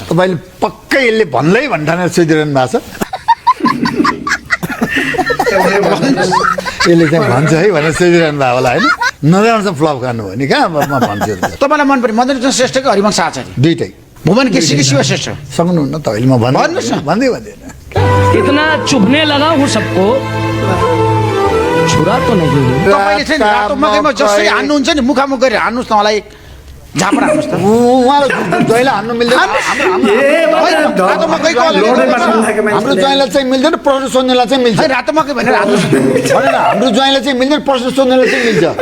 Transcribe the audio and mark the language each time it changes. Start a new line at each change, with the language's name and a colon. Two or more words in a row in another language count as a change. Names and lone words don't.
Nepali: तपाईँले पक्कै यसले भन्दै भन्ठानेर सोधिरहनु भएको छ यसले चाहिँ भन्छ है भनेर सोधिरहनु भएको होला होइन नराम्रो फ्लप गर्नु हो नि कहाँ म भन्छु तपाईँलाई मन पर्यो मदन कृष्ण श्रेष्ठ कि हरिवंश आचार्य दुइटै भुवन केसी कि शिव श्रेष्ठ सक्नुहुन्न तपाईँले म भन्नुहोस् न। भन्दै भन्दैन
Hindi: इतना चुभने लगा हूँ सबको छुरा तो नहीं हूँ।
Nepali: तपाईँले चाहिँ रातो मकैमा जसरी हान्नुहुन्छ नि मुखामुख गरेर हान्नुहोस् न मलाई झापडा हान्नुहोस् त उहाँलाई ज्वाइँलाई हान्नु मिल्दैन रातो मकैको हाम्रो ज्वाइँलाई चाहिँ मिल्दैन प्रश्न सोध्नेलाई चाहिँ मिल्छ रातो मकै भनेर हान्नुहोस् होइन हाम्रो ज्वाइँलाई चाहिँ मिल्दैन प्रश्न सोध्नेलाई चाहिँ मिल्छ